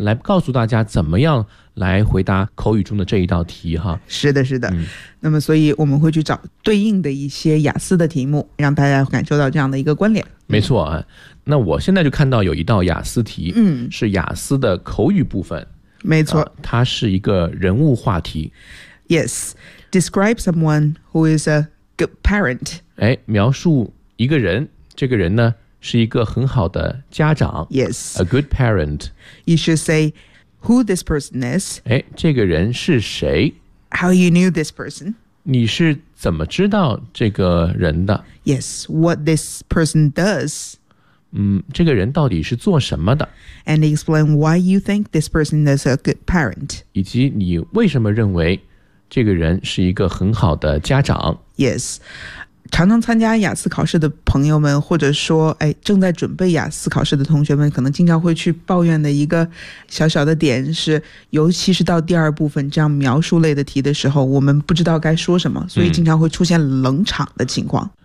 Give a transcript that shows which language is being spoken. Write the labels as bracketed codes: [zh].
[zh] 来告诉大家怎么样来回答口语中的这一道题哈。是的，是的。那么所以我们会去找对应的一些雅思的题目，让大家感受到这样的一个关联。没错啊。那我现在就看到有一道雅思题，是雅思的口语部分。没错。它是一个人物话题。 [en] Yes, describe someone who is a good parent. [zh] 哎，描述一个人，这个人呢是一个很好的家长。 [en] Yes, a good parent. You should say who this person is. [zh] 哎，这个人是谁？ [en] How you knew this person? [zh] 你是怎么知道这个人的？ [en] Yes, what this person does. [zh] 这个人到底是做什么的？ [en] And explain why you think this person is a good parent. [zh] 以及你为什么认为这个人是一个很好的家长？ [en] Yes. [zh] 常常参加雅思考试的朋友们，或者说，哎，正在准备雅思考试的同学们，可能经常会去抱怨的一个小小的点是，尤其是到第二部分这样描述类的题的时候，我们不知道该说什么，所以经常会出现冷场的情况。